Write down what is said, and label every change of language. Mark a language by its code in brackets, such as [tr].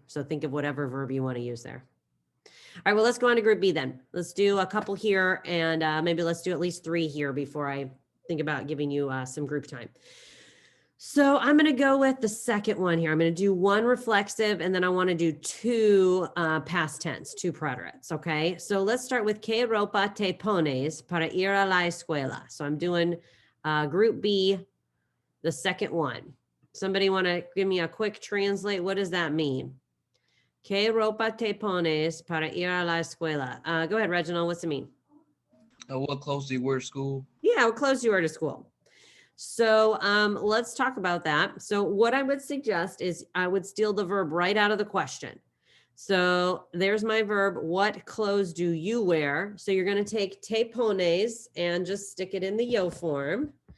[en] So think of whatever verb you want to use there. All right, well, let's go on to group B then. Let's do a couple here and maybe let's do at least 3 here before I think about giving you some group time. So I'm going to go with the second one here. I'm going to do 1 reflexive and then I want to do 2 past tense, 2 preterites. Okay, so let's start with [es] ¿Qué ropa te pones para ir a la escuela? [en] So I'm doing group B, the second one. Somebody want to give me a quick translate? What does that mean? [es] ¿Qué ropa te pones para ir a la escuela? [en] Go ahead, Reginald. What's it mean? What clothes do you wear to school? Yeah, what clothes do you wear to school? So let's talk about that. So what I would suggest is I would steal the verb right out of the question. So there's my verb. What clothes do you wear? So you're going to take [es] te pones [en] and just stick it in the yo form.